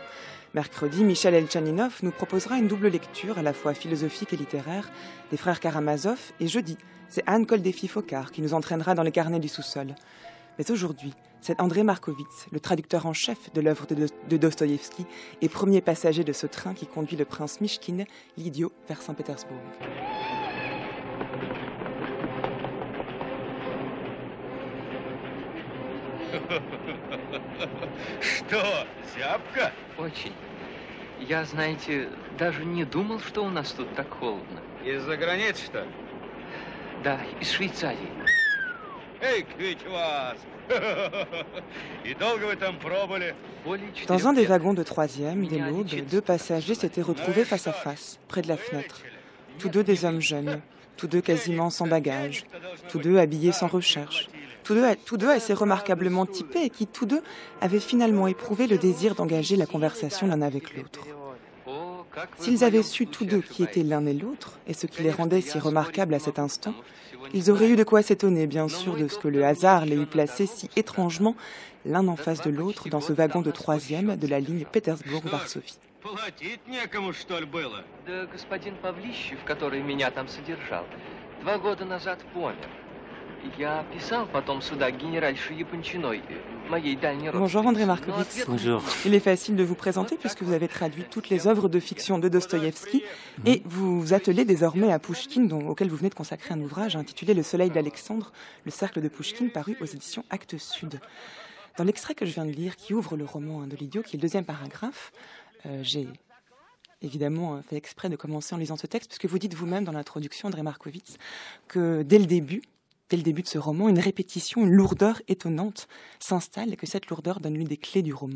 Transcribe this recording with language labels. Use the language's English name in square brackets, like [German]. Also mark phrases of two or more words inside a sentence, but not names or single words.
[French] Mercredi, Michel Elchaninov nous proposera une double lecture, à la fois philosophique et littéraire, des frères Karamazov. Et jeudi, c'est Anne Koldéfi-Focard qui nous entraînera dans les carnets du sous-sol. Mais aujourd'hui, c'est André Markovitz, le traducteur en chef de l'œuvre de Dostoïevski et premier passager de ce train qui conduit le prince Mychkine, l'idiot, vers Saint-Pétersbourg. [Russian] Что, зябко? Очень. Я, знаете, даже не думал, что у нас тут так холодно. Из-за границы, что ли? Да, из Швейцарии. Эй, ведь вас! И долго вы там пробыли? [French] Dans un des wagons de troisième, dès l'aube, deux passagers s'étaient retrouvés face à face, près de la fenêtre. Tous deux des hommes jeunes, tous deux quasiment sans bagages, tous deux habillés sans recherche, tous deux assez remarquablement typés et qui tous deux avaient finalement éprouvé le désir d'engager la conversation l'un avec l'autre. S'ils avaient su tous deux qui étaient l'un et l'autre, et ce qui les rendait si remarquables à cet instant, ils auraient eu de quoi s'étonner, bien sûr, de ce que le hasard les eût placés si étrangement l'un en face de l'autre dans ce wagon de troisième de la ligne Pétersbourg-Varsovie. [Russian] Да господин Павлищев, который меня там содержал, 2 года назад помер. Я писал потом сюда генеральше Япончиной, моей дальней родственнице. [French] Bonjour André Markovitz. Bonjour. Il est facile de vous présenter puisque vous avez traduit toutes les œuvres de fiction de Dostoïevski et vous vous attelez désormais à Pouchkine, auquel vous venez de consacrer un ouvrage intitulé Le Soleil d'Alexandre, le cercle de Pouchkine, paru aux éditions Actes Sud. Dans l'extrait que je viens de lire, qui ouvre le roman de l'idiot, qui est le deuxième paragraphe, j'ai évidemment fait exprès de commencer en lisant ce texte, puisque vous dites vous-même dans l'introduction, André Markovitz, que dès le début de ce roman, une répétition, une lourdeur étonnante s'installe et que cette lourdeur donne l'une des clés du roman.